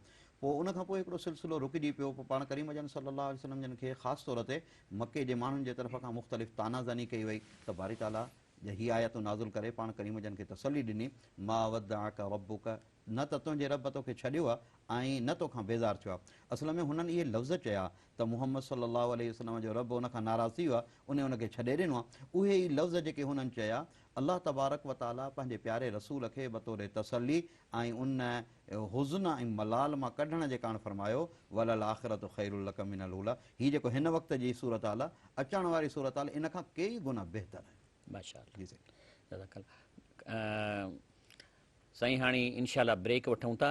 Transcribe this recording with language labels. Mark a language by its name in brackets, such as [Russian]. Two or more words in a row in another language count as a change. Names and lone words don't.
[Sindhi] पोइ उनखां पोइ हिकिड़ो सिलसिलो रुकिजी पियो। पोइ पाण करीम जन [Arabic] صلى الله عليه وسلم [Sindhi] जन खे ख़ासि तौर ते मके जे माण्हुनि जे तरफ़ खां मुख़्तलिफ़ तानाज़ानी कई वई त बारी ताला हीअ आयतूं नाज़ुल करे पाण करीम जन खे तसली ॾिनी, [Arabic] ما ودعك ربك, [Sindhi] न त तुंहिंजे रब तोखे छॾियो आहे ऐं न तोखां बेज़ार थियो आहे। असल में हुननि इहे लफ़्ज़ चया त मुहम्मद [Arabic] صلى الله عليه وسلم [Sindhi] जो रब उनखां नाराज़ थी वियो आहे, उनखे छॾे ॾिनो आहे। उहे ई लफ़्ज़ जेके हुननि चया [Arabic] الله تبارك وتعالى [Sindhi] पंहिंजे प्यारे रसूल खे बतौर तसली ऐं उन हुज़्न ऐं मलाल मां कढण जे कारण फरमायो [Arabic] وللآخرة خير لك من الأولى, [Sindhi] हीअ जेको हिन वक़्त जी सूरत हाल आहे, अचण वारी सूरत हाल इन खां कई गुना बहितर आहे। माशाअल्लाह। साईं हाणे इंशाअल्लाह ब्रेक वठूं था।